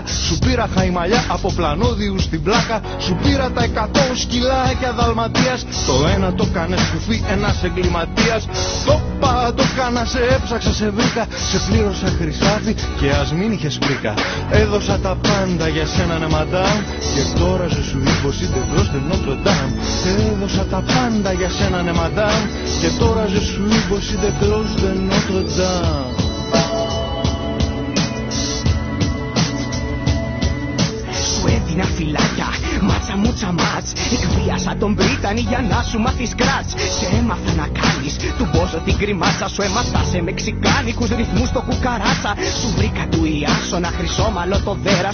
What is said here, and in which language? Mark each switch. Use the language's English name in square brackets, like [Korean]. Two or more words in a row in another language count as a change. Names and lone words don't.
[Greek] Σου πήρα χαϊμαλιά από πλανόδιου στην πλάκα. Σου πήρα τα 100 σκυλάκια Δαλματίας. Το ένα το κάνε σκουφί ένας εγκληματίας. Το πάντο κάνα σε έψαξα σε βρήκα. Σε πλήρωσα χρυσάφι και ας μην είχες πρίκα. Έδωσα τα πάντα για σένα ναι μαντάμ. Και τώρα [French] je suis bossu de cloche de Notre Dame. [Greek] Έδωσα τα πάντα για σένα ναι μαντάμ. Και τώρα [French] je suis bossu de cloche de Notre Dame. [Greek] Έδινα φυλάκια, μάτσα μούτσα μάτς. Εκβίασα τον Πρίτανη για να σου μάθεις κράτς. Σε έμαθα να κάνεις του Μπόζο την κρυμάτσα. Σου έμαθα σε μεξικάνικους ρυθμούς το κουκαράτσα. Σου βρήκα του Ιάσονα χρυσόμαλο το δέρα.